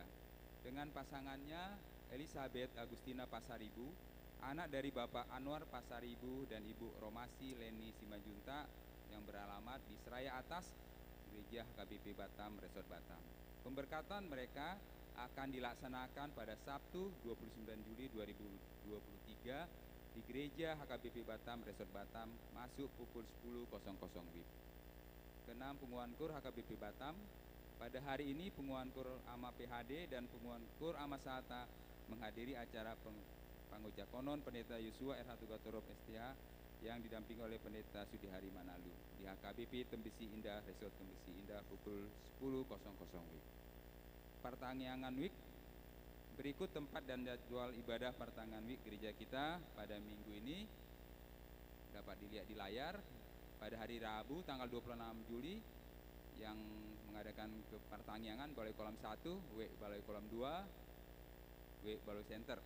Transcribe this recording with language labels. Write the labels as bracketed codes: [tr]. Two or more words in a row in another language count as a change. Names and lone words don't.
[id] Dengan pasangannya Elizabeth Agustina Pasaribu, anak dari Bapak Anwar Pasaribu dan Ibu Romasi Leni Simajunta yang beralamat di Seraya Atas, Gereja HKBP Batam, Resort Batam. Pemberkatan mereka akan dilaksanakan pada Sabtu 29 Juli 2023 di Gereja HKBP Batam, Resort Batam, masuk pukul 10.00 WIB. Keenam, Punguan Kur HKBP Batam. Pada hari ini Punguan Kur Ama PHD dan Punguan Kur Ama Sata menghadiri acara Panggujakonon Pendeta Yosua RH Tugatorop STA yang didampingi oleh Pendeta Sudihari Manalu di HKBP Tembesi Indah, Resort Tembesi Indah pukul 10.00 WIB. Pertanggiangan week. Berikut tempat dan jadwal ibadah pertengahan week gereja kita pada minggu ini dapat dilihat di layar. Pada hari Rabu tanggal 26 Juli yang mengadakan ke pertanggiangan Balai Kolam 1, W Balai Kolam 2, W Balai Center.